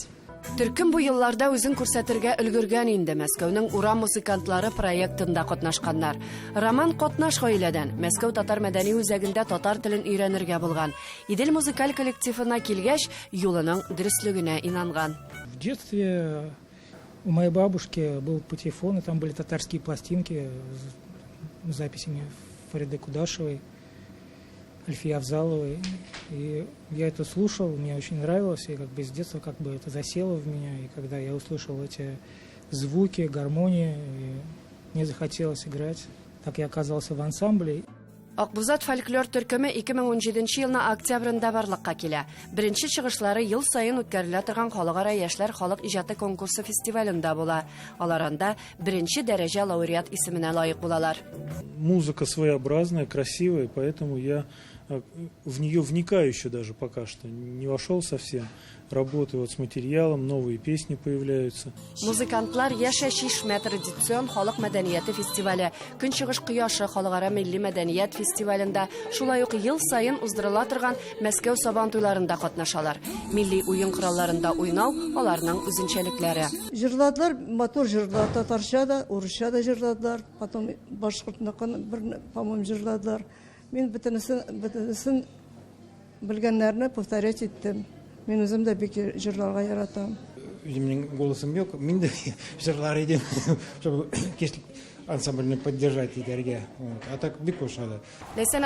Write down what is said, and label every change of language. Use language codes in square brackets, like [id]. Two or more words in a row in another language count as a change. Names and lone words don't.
[tt] Төркем бу елларда үзен күрсәтергә өлгергән инде. Мәскәүнең урам музыкантлары проектында катнашканнар. Роман Котнаш гаиләдән Мәскәү татар мәдәни үзәгендә татар телен өйрәнергә булган. Идел музыкаль коллективына килгәч, юлының дөрестлегенә инанган. [ru] В детстве у моей бабушки был патефон, и там были татарские пластинки с записями Фариды Кудашевой, Альфии Авзаловой. И я это слушал, мне очень нравилось, и как бы с детства как бы это засело в меня. И когда я услышал эти звуки, гармонии, мне захотелось играть. Так я оказался в ансамбле. [tt] Акбузат фольклор төркеме 2017 елның октябрендә барлыкка килә. Беренче чыгышлары ел сайын үткәрелә торган халыкара яшьләр халык иҗаты конкурсы фестивалендә була. Аларында беренче дәрәҗә лауреат исеменә лаек булалар. [ru] Музыка своеобразная, красивая, поэтому я в нее вникаю еще даже пока что. Не вошел совсем. Работаю вот с материалом, новые песни появляются. [tt] Музыкантлар Яшә Чишмә традицион халык мәдәнияте фестивале, Көнчыгыш кояшы халыкара милли мәдәният фестивалендә, шулай ук ел сайын уздырыла торган Мәскәү сабан туйларында катнашалар. Милли уен коралларында уйнау аларның үзенчәлекләре. Җырладылар, мотор җырлар, татарча да, урысча да җырладылар, потом башкортныкын бер, [ru] по-моему, [tt] җырладылар. Мин бөтенесен белгәннәрне повторять иттем. Мен үзем дә бик җырларга яратам. Минем голосом yok, мин дә җырлар идем, чтобы кечлек ансамбльне поддержать итәргә. А так бик ошады.